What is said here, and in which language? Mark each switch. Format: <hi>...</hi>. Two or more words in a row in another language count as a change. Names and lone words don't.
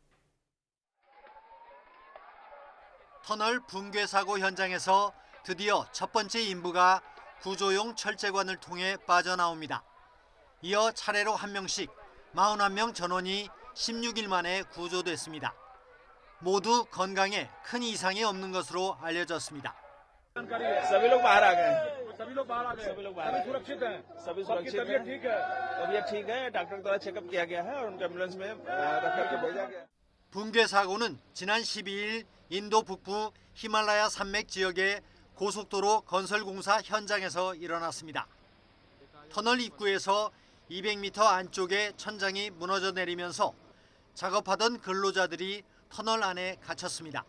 <ko>터널 붕괴 사고 현장에서 드디어 첫 번째 인부가 구조용 철제관을 통해 빠져나옵니다. 이어 차례로 한 명씩 41명 전원이 16일 만에 구조됐습니다. 모두 건강에 큰 이상이 없는 것으로 알려졌습니다.</ko> <hi>सभी लोग बाहर आ गए सभी लोग बाहर आ गए सभी लोग बाहर सुरक्षित हैं सभी सुरक्षित हैं तबीयत ठीक है डॉक्टर द्वारा चेकअप किया गया है और उनको एम्बुलेंस में रख करके भेजा गया</hi> <ko>붕괴 사고는 지난 12일 인도 북부 히말라야 산맥 지역의 고속도로 건설 공사 현장에서 일어났습니다. 터널 입구에서 200m 안쪽에 천장이 무너져 내리면서 작업하던 근로자들이 터널 안에 갇혔습니다.</ko>